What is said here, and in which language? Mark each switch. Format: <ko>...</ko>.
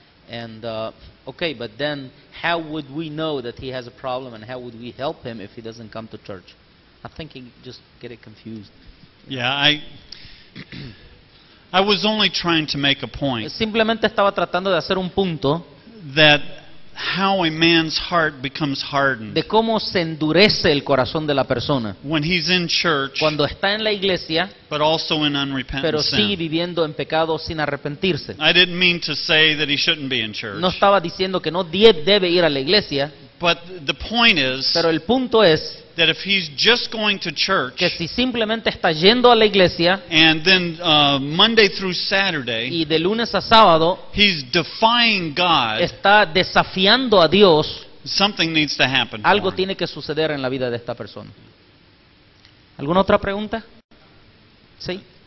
<en>And okay, but then how would we know that he has a problem, and how would we help him if he doesn't come to church? I think he just get it confused. Yeah, I was only trying to make a point</en> <es>Simplemente estaba tratando de hacer un punto</es> <en>that how a man's heart becomes hardened</en> <es>de cómo se endurece el corazón de la persona</es> <en>when he's in church,</en> <es>cuando está en la iglesia,</es> <en>but also in</en> <es>pero</es> <en>unrepentant</en> <es>sigue</es> <en>sin.</en> <es>viviendo en pecado sin arrepentirse.</es> <en>I didn't mean to say that he shouldn't be in church,</en> <es>No estaba diciendo que no debe ir a la iglesia,</es> <en>but the point is</en> <es>pero el punto es</es> <en>that if he's just going to church</en> <es>que si simplemente está yendo a la iglesia</es> <en>and then Monday through Saturday</en> <es>y de lunes a sábado</es> <en>he's defying God,</en> <es>está desafiando a Dios,</es> <en>something needs to happen for</en> <es>algo</es> <en>him.</en> <es>tiene que suceder en la vida de esta persona. ¿Alguna otra pregunta? ¿Sí?</es>